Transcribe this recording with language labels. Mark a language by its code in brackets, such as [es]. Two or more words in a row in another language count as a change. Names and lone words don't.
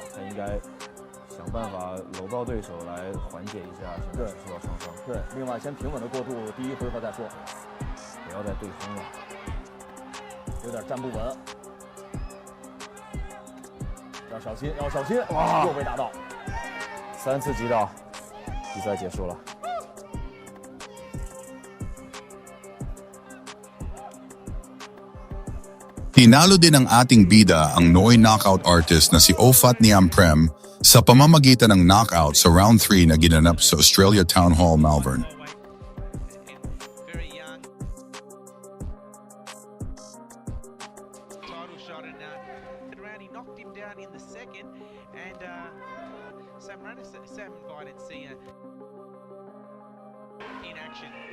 [zh] 他应该想办法搂抱对手来缓解一下现在受到创伤。对，另外先平稳的过渡第一回合再说，不要再对轰了，有点站不稳，要小心，要小心！哇，又被打到，3次击倒，比赛结束了。 [tl] Tinalo din ng ating bida ang Noy [en] knockout artist [tl] na si Ofat Niamprem sa pamamagitan ng knockout sa round 3 na ginanap sa Australia Town Hall, Malvern. [en] Very young. Title shot and he knocked him down in the second, and Sam invited Cena in action.